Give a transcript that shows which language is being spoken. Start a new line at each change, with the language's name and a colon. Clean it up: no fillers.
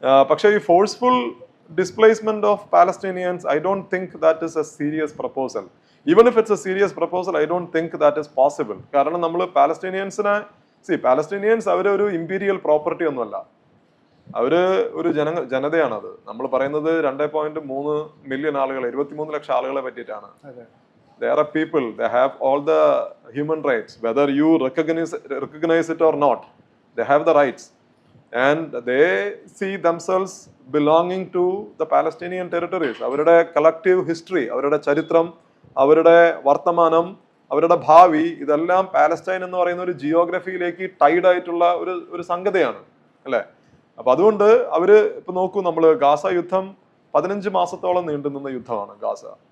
English: പക്ഷേ ഈ forceful displacement of Palestinians, I don't think that is a serious proposal. Even if it's a serious proposal, I don't think that is possible.
Malayalam: കാരണം നമ്മൾ Palestinians അവരൊരു imperial property ഒന്നുമല്ല, അവര് ഒരു ജനതയാണത്. നമ്മൾ പറയുന്നത് 2.3 മില്യൺ ആളുകൾ, 23 ലക്ഷം ആളുകളെ പറ്റിയിട്ടാണ്.
English: They are a people, they have all the human rights, whether you recognize it or not, they have the rights, and they see themselves belonging to the Palestinian territories.
Malayalam: അവരുടെ collective history, അവരുടെ ചരിത്രം, അവരുടെ വർത്തമാനം, അവരുടെ ഭാവി, ഇതെല്ലാം Palestine എന്ന് പറയുന്ന ഒരു ജിയോഗ്രഫിയിലേക്ക് ടൈഡ് ആയിട്ടുള്ള ഒരു സംഗതിയാണ്, അല്ലെ? അപ്പൊ അതുകൊണ്ട് അവര് ഇപ്പൊ നോക്കൂ, നമ്മള് ഗാസ യുദ്ധം 15 മാസത്തോളം നീണ്ടുനിന്ന യുദ്ധമാണ് ഗാസ.